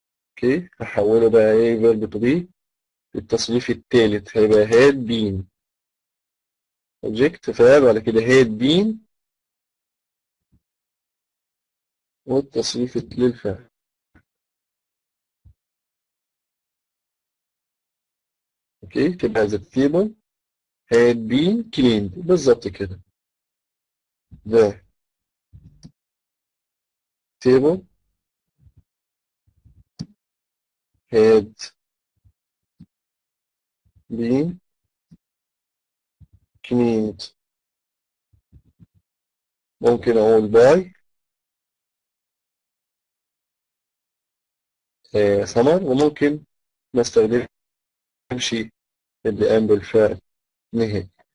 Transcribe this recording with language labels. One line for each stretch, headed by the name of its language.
Arabic: اوكي، هحوله بقى ايه verb to be. التصريف الثالث هيبقى had been object فعل، بعد كده had been والتصريف للفعل.
English: okay, تبقى the table had been cleaned
Arabic: بالظبط كده.
English: the table had been cleaned.
Arabic: ممكن أقول
English: by summer،
Arabic: وممكن ما استخدمش اللي قام بالفعل نهائي.